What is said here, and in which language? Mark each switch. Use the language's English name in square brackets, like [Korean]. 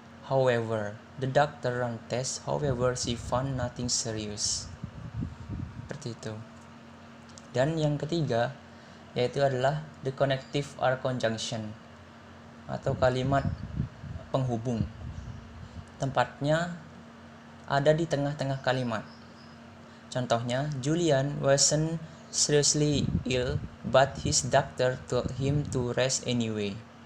[English] However, the doctor ran tests, however she found nothing serious. [Indonesian] Seperti itu. Dan yang ketiga yaitu adalah [English] the connective are conjunction, [Indonesian] atau kalimat penghubung. Tempatnya ada di tengah-tengah kalimat. Contohnya, [English] Julian wasn't seriously ill, but his doctor told him to rest anyway.